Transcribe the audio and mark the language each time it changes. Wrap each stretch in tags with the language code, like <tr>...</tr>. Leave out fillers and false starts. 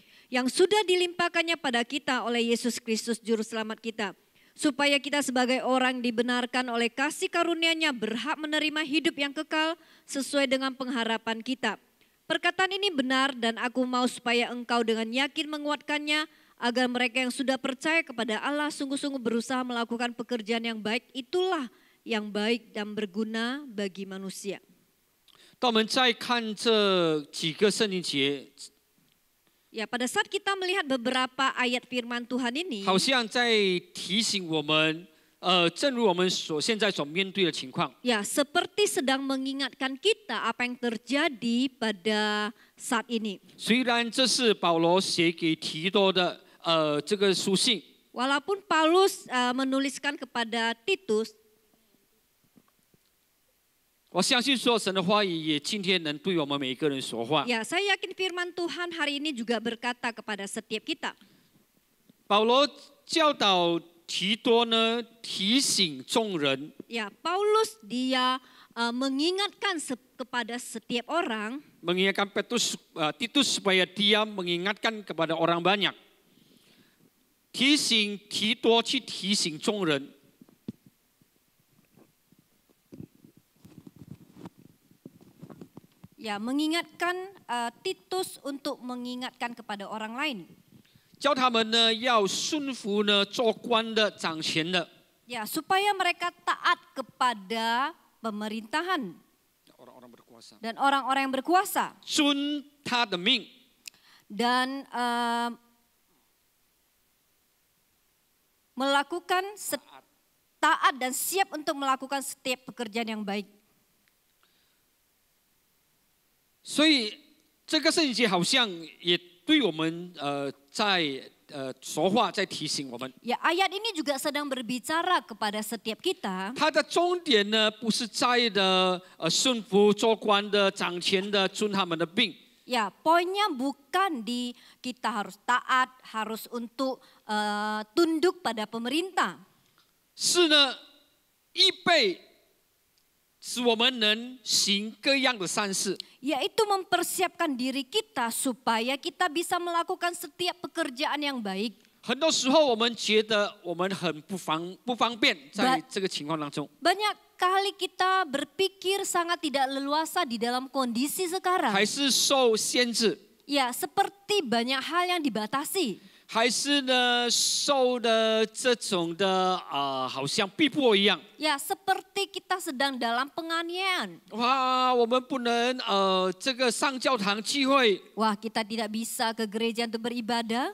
<id>yang sudah dilimpahkannya pada kita oleh Yesus Kristus Juru Selamat kita, supaya kita sebagai orang dibenarkan oleh kasih karunia-Nya berhak menerima hidup yang kekal sesuai dengan pengharapan kita. Perkataan ini benar dan aku mau supaya engkau dengan yakin menguatkannya, agar mereka yang sudah percaya kepada Allah sungguh-sungguh berusaha melakukan pekerjaan yang baik, itulah yang baik dan berguna bagi manusia.</id> <zh>当我们再看这几个圣经节，</zh> <id>Ya, pada saat kita melihat beberapa ayat firman Tuhan ini,</id> <zh>好像在提醒我们，正如我们现在所面对的情况，</zh> <id>ya seperti sedang mengingatkan kita apa yang terjadi pada saat ini.</id> <zh>虽然这是保罗写给提多的这个书信，</zh> <id>Walaupun Paulus menuliskan kepada Titus,</id> <zh>我相信说神的话语也今天能对我们每一个人说话。</zh> <id>ya saya yakin firman Tuhan hari ini juga berkata kepada setiap kita.</id> <zh>保罗教导提多呢，提醒众人，</zh> <id>Ya, Paulus dia mengingatkan kepada setiap orang, mengingatkan Titus supaya dia mengingatkan kepada orang banyak,</id> <zh>提醒提多去提醒众人。</zh> <id>ya mengingatkan Titus untuk mengingatkan kepada orang lain.</id> <zh>教他们呢要顺服呢做官的、掌权的，</zh> <id>Ya, supaya mereka taat kepada pemerintahan dan orang-orang yang berkuasa</id> <zh>遵他的命，</zh> <id>dan melakukan taat dan siap untuk melakukan setiap pekerjaan yang baik.</id> <zh>所以这个圣经节好像也对我们在说话，在提醒我们。</zh> <id>Ya, ayat ini juga sedang berbicara kepada setiap kita.</id> <zh>它的重点呢，不是在的顺服做官的、掌权的、遵他们的命，</zh> <id>Ya, poinnya bukan di kita harus taat, harus untuk tunduk pada pemerintah.</id> <zh>是呢预备使我们能行各样的善事。</zh> <id>Yaitu mempersiapkan diri kita supaya kita bisa melakukan setiap pekerjaan yang baik.</id> <zh>很多时候我们觉得我们很不方便，在这个情况当中。</zh> <id>Banyak kali kita berpikir sangat tidak leluasa di dalam kondisi sekarang.</id> <zh>还是受限制，</zh> <id>Ya, seperti banyak hal yang dibatasi.</id> <zh>还是呢受的这种的好像逼迫一样。</zh> <id>Ya, seperti kita sedang dalam penganiayaan.</id> <zh>哇，我们不能这个上教堂聚会，</zh> <id>Wah, kita tidak bisa ke gereja untuk beribadah.</id>